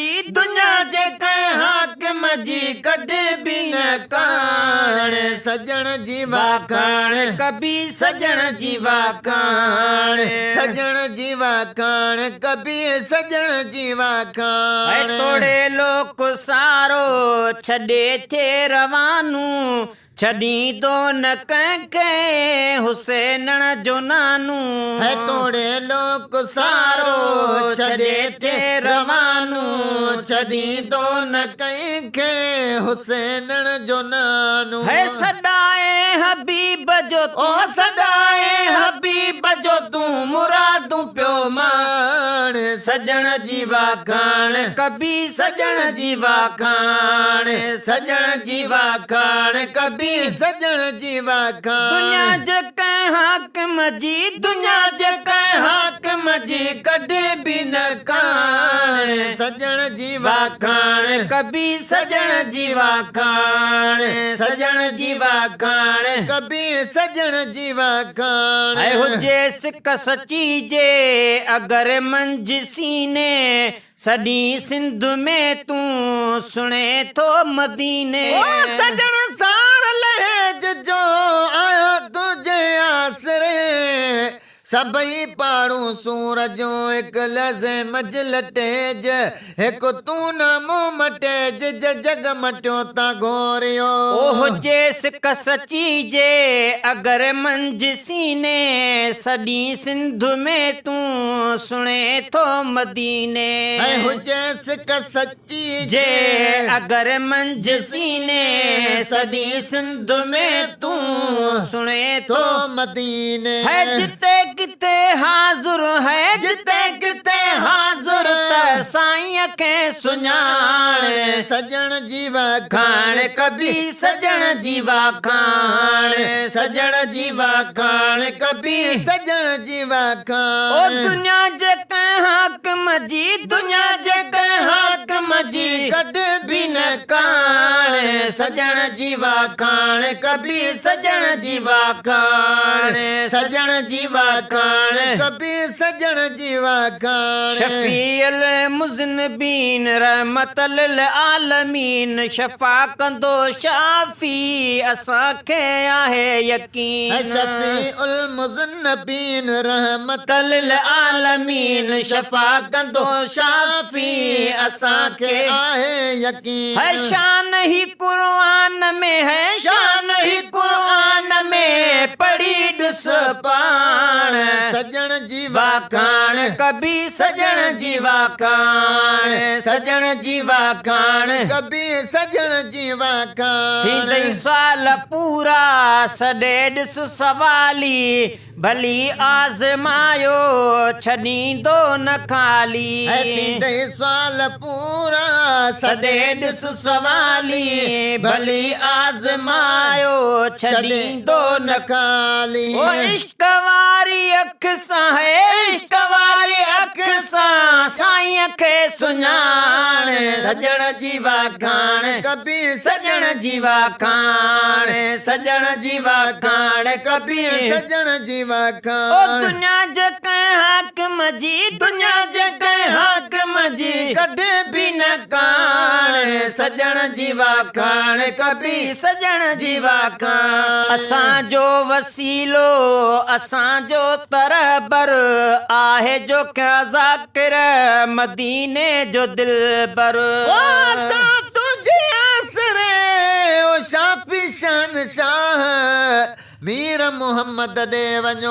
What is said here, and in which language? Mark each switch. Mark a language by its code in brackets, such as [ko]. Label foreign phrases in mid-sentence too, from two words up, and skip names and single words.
[sd] दुनिया जे कह हाकिम जी कद बिन कान सजन जीवा कान कभी सजन जीवा कान सजन जीवा कान कभी सजन जीवा कान तोड़े लोक सारो छॾे थे रवानू छॾी तो न कंहिंखे हुसैनण जो नानू है तोड़े लोक सारो छॾे थे रवानू छॾी तो न कंहिंखे हुसैनण जो नानू है सदाए हबीब जो ओ सदाए हबीब जो तूं मुरादूं पियो मान सजन जीवा कान कभी सजन जीवा कान सजन जीवा कान कभी सजन जीवा दुनिया कान जे कहीं हाकिम जी दुनिया जे कह हाकिम जी कॾे बि न कान सजन जीवा कान कभी सजन जीवा कान सजन जीवा कान कभी सजन जीवा कान ऐ हुजे सिक सची जे अगर मंझ सीने सॼी सिंध में तूं सुणे थो मदीने ओ सजन सार लहेज जो आयो तुझे आसरे सभई पाड़ू सूरज एक लज़े मजल तेज एक तू न मुंह मटेज जग मटियो ता गोरियो ओ हुजे सिक सची जे अगर मंझ सीने सॼी सिंध में तूं सुणे थो मदीने ऐ हुजे सिक सच्ची जे अगर मंझ सीने सॼी सिंध में तूं सुणे थो तो मदीने है जिते किते हाज़ुर है जिते किते हाज़ुर त साईं खे सुञाण सजन जीवा खान कभी सजन जीवा खान सजन जीवा कान कभी सजन जीवा ओ कान दुनिया जे कहीं हाकिम जी दुनिया जे कह हाकिम जी कद भी न कान सजन जीवा कान कभी सजन जीवा कान सजन जीवा कान कभी सजन जीवा कान [ar] شفيع المذنبين رحمة للعالمين [sd] शफ़ा कंदो शाफी असांखे आहे यकीन [ar] شفيع المذنبين رحمة للعالمين [sd] शफा कंदो शाफी असांखे आहे यकीन है शान ही कुरान में है शान ही कुरान में पढ़ी ॾिस पाण सजन जीवा कान कभी सजन जीवा कान सजन जीवा कान कभी सजन जीवा थींदई कान साल पूरा सॾे ॾिस सवाली भली आज़मायो छॾींदो न खाली थींदे साल पूरा सॾे ॾिस सवाली भली आज़मायो छॾींदो न खाली ओ इश्क वारी अख सां है इश्क वारी अख सां साईं खे सुञाण सजन जीवा कान कभी सजन जीवा कान सजन जीवा कान कभी सजन जीवा ओ कान दुनिया जे कहीं हाकिम जी दुनिया जे कह हाकिम जी कॾे भी न कान सजन जीवा कान कभी सजन जीवा कान असांजो वसीलो असांजो तरबर आहे जो क्या ज़ाकिर मदीने जो दिलबर ओ असां तुझे आसरे ओ शाफी शान शाह मीर मुहम्मद ॾे वञो